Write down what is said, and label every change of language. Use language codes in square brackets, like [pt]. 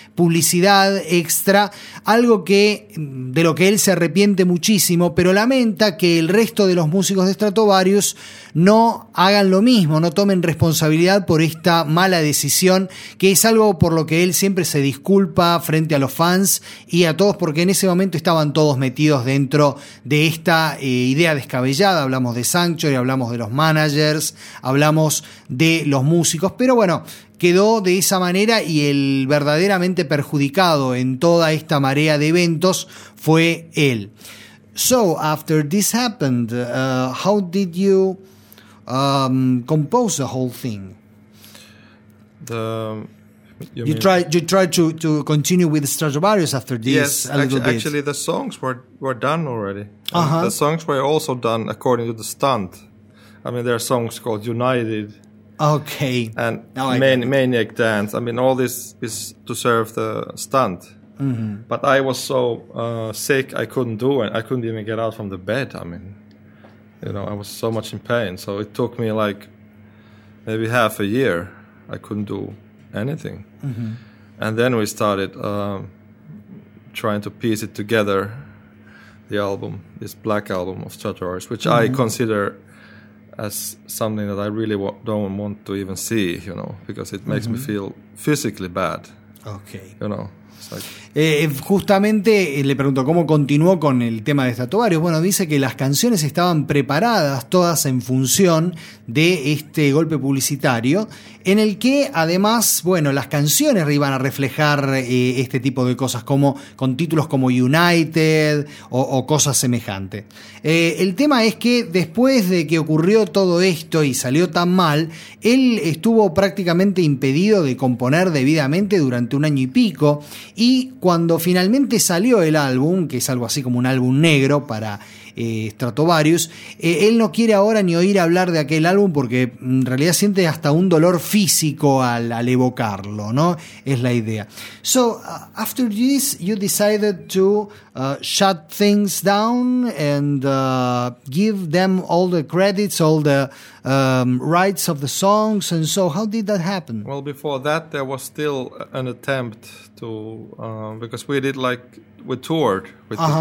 [es] publicidad extra, algo que de lo que él se arrepiente muchísimo, pero lamenta que el resto de los músicos de Stratovarius no hagan lo mismo, no tomen responsabilidad por esta mala decisión, que es algo por lo que él siempre se disculpa frente a los fans y a todos, porque en ese momento estaban todos metidos dentro de esta idea descabellada. Hablamos de Sanctuary, hablamos de los managers, hablamos de los músicos, pero bueno, quedó de esa manera, y el verdaderamente perjudicado en toda esta marea de eventos fue él. [en] So, after this happened, how did you compose the whole thing? You tried to continue with Stratovarius after this? Yes, actually the songs were done already. Uh-huh. The songs were also done according to the stunt. I mean, there are songs called United. Okay. And Maniac Dance. I mean, all this is to serve the stunt. Mm-hmm. But I was so sick, I couldn't do it. I couldn't even get out from the bed. I mean, you know, I was so much in pain. So it took me like maybe half a year. I couldn't do anything. Mm-hmm. And then we started trying to piece it together, the album, this black album of Stratovarius, which mm-hmm. I consider as something that I really don't want to even see, you know, because it makes mm-hmm. me feel physically bad. Okay. You know. [es] Justamente le pregunto cómo continuó con el tema de Stratovarius. Bueno, dice que las canciones estaban preparadas todas en función de este golpe publicitario, en el que además, bueno, las canciones iban a reflejar este tipo de cosas, como con títulos como United o cosas semejantes. El tema es que después de que ocurrió todo esto y salió tan mal, él estuvo prácticamente impedido de componer debidamente durante un año y pico. Y cuando finalmente salió el álbum, que es algo así como un álbum negro para Stratovarius, él no quiere ahora ni oír hablar de aquel álbum, porque en realidad siente hasta un dolor físico al evocarlo, ¿no? Es la idea. [en] So, after this, you decided to shut things down and give them all the credits, all the rights of the songs, and so how did that happen? Well, before that, there was still an attempt to, because we did like, we toured with uh-huh.